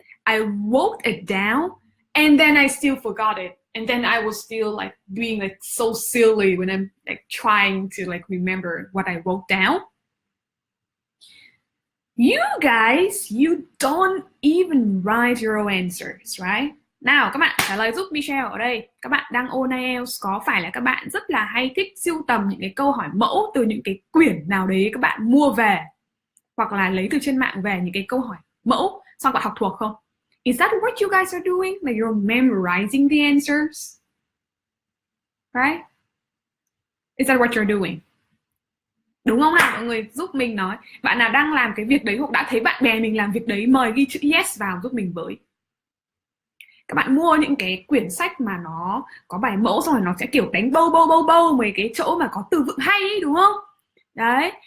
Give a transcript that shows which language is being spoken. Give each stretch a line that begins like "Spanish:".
English: I wrote it down and then I still forgot it. And then I was still like being like so silly when I'm like trying to like remember what I wrote down. You guys, you don't even write your own answers, right?
Vietnamese: Nào các bạn trả lời giúp Mysheo ở đây. Các bạn đang ôn IELTS, có phải là các bạn rất là hay thích sưu tầm những cái câu hỏi mẫu từ những cái quyển nào đấy các bạn mua về hoặc là lấy từ trên mạng về những cái câu hỏi mẫu xong bạn học thuộc không?
English: Is that what you guys are doing? Like you're memorizing the answers? Right? Is that what you're doing?
Vietnamese: Đúng không nào? Mọi người giúp mình nói. Bạn nào đang làm cái việc đấy hoặc đã thấy bạn bè mình làm việc đấy, mời ghi chữ yes vào giúp mình với. Các bạn mua những cái quyển sách mà nó có bài mẫu xong rồi nó sẽ kiểu đánh bâu mấy cái chỗ mà có từ vựng hay ấy, đúng không? Đấy.